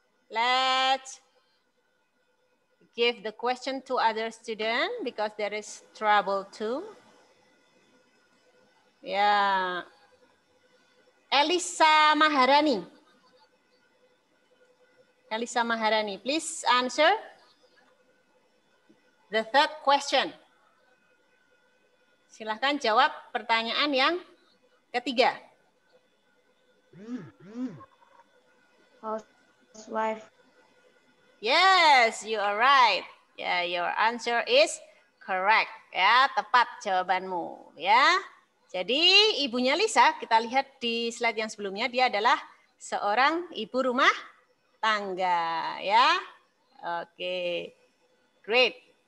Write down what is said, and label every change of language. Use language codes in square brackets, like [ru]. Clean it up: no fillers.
[en] Let's give the question to other student because there is trouble too. [id] Ya, Elisa Maharani. [en] Elisa Maharani, please answer the third question. [id] Silahkan jawab pertanyaan yang ketiga. [en] Housewife. Yes, you are right. Yeah, your answer is correct. [id] Ya, tepat jawabanmu. Ya, jadi ibunya Lisa kita lihat di slide yang sebelumnya dia adalah seorang ibu rumah tangga. Ya, oke, great.